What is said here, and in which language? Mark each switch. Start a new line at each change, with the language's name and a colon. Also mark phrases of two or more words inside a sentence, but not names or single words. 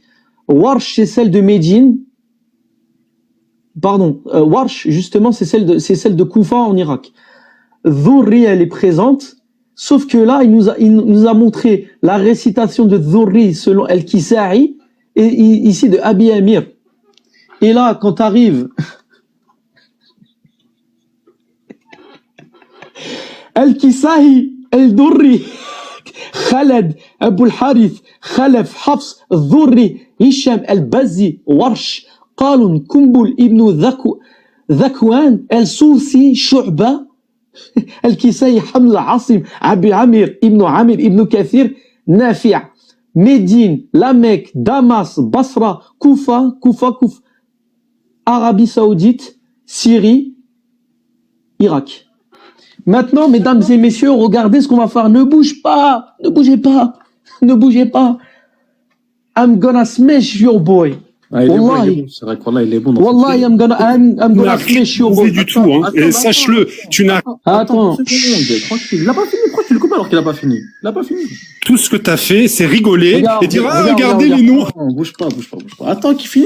French: Warsh, c'est celle de Médine. Warsh, justement, c'est celle de Koufa en Irak. Dhurri, elle est présente. Sauf que là, il nous a montré la récitation de Dhurri selon Al-Kisa'i et ici de Abi Amir. Et là, quand t'arrives, Al-Kisa'i, Al-Dhurri, Khaled, Abu al-Harith, Khalaf, Hafs, Dhurri, Hisham, Al-Bazzi, Warsh, Qalun, Kumbul, Ibn Dhakwan, Al-Sousi, Shu'ba, Al-Kisa'i, Hamza, Asim, Abi Amir, Ibn Kathir, Nafi', Médine, La Mecque, Damas, Basra, Koufa, Arabie Saoudite, Syrie, Irak. Maintenant, mesdames et messieurs, regardez ce qu'on va faire. Ne bougez pas.
English: I'm gonna smash your boy.
French: Ah, il est bon, il Wallahi. est bon. C'est vrai que Wallah, il est bon. dans son Wallahi, film.
English: I'm
French: Tu
English: gonna
French: n'as rien
English: smash your
French: trouvé
English: ball.
French: du tout, hein. Attends, Et attends, sache-le, tu n'as Attends. 2 secondes, tranquille. Il a pas fini. Pourquoi tu le coupes alors qu'il a pas fini? Il a pas fini. tout ce que t'as fait, c'est rigoler Regarde, et dire ah regarde, regardez regarde, les noirs. Non, bouge pas. Attends qu'il finisse.